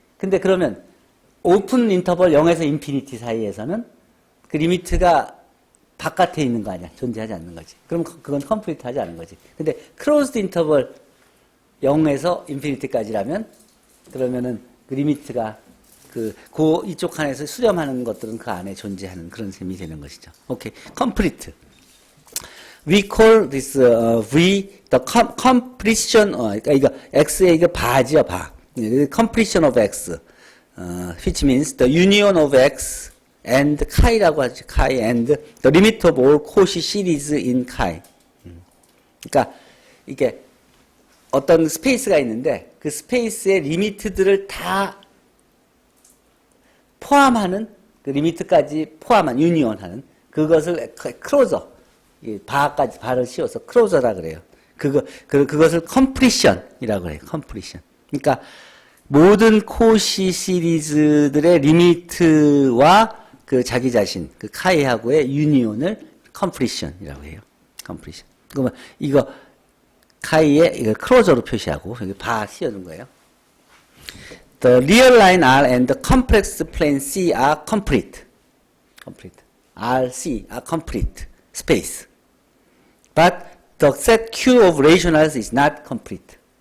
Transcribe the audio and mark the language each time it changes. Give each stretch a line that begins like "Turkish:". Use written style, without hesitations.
Korean: 근데 그러면 오픈 인터벌 0에서 인피니티 사이에서는 그 리미트가 바깥에 있는 거 아니야. 존재하지 않는 거지. 그럼 그건 컴플리트 하지 않은 거지. 근데 크로즈드 인터벌 0에서 인피니티까지라면 그러면은 그 리미트가 이쪽 칸에서 수렴하는 것들은 그 안에 존재하는 그런 셈이 되는 것이죠.
English: 오케이. complete. We call this V the completion.
Korean: 그러니까 이거 X의 이거 바지요, 바.
English: completion of X. which means the union of X and chi라고 하죠. chi and the limit of all Cauchy series in chi.
Korean: 그러니까 이게 어떤 스페이스가 있는데 그 스페이스의 리미트들을 다 포함하는 그 리미트까지 포함한 유니온하는 그것을 크로저 바까지 바를 씌워서 크로저라 그래요. 그것을 completion이라고 해요.
English: completion.
Korean: 그러니까 모든 Cauchy 시리즈들의 리미트와 그 자기 자신, 그 카이하고의 유니온을 completion이라고 해요.
English: completion.
Korean: 그러면 이거 카이에 이거 크로저로 표시하고 여기 바 씌워둔 거예요.
English: The real line R and the complex plane C are complete. complete. R, C are complete. space. But the set Q of rationals is not complete.